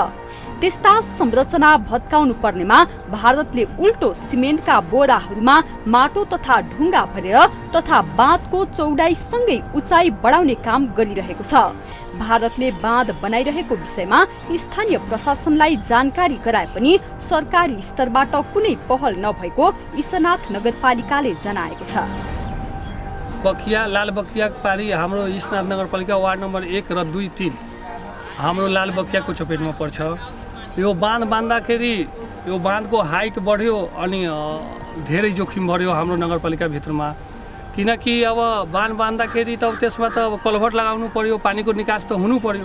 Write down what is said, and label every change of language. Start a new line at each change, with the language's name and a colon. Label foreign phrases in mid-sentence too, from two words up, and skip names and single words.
Nepali: त्यस्ता संरचना भत्काउनु पर्नेमा भारतले उल्टो सिमेन्टका बोराहरूमा माटो तथा ढुङ्गा भरेर तथा बाँधको चौडाइसँगै उचाइ बढाउने काम गरिरहेको छ। भारतले बाँध बनाइरहेको विषयमा स्थानीय प्रशासनलाई जानकारी गराए पनि सरकारी स्तरबाट कुनै पहल नभएको ईशनाथ नगरपालिकाले जनाएको छ। बकिया लाल बकिया पारी हाम्रो ईशनाथ नगरपालिका वार्ड नम्बर 1 र 2, 3 हाम्रो लाल बकियाको चपेटमा पर्छ। यो बाँध बाँध्दाखेरि यो बाँधको हाइट बढ्यो अनि धेरै जोखिम बढ्यो हाम्रो नगरपालिका भित्रमा। किनकि अब बाँध बाँध्दाखेरि त त्यसमा त अब कलभट लगाउनु पर्यो, पानीको निकास त हुनु पर्यो।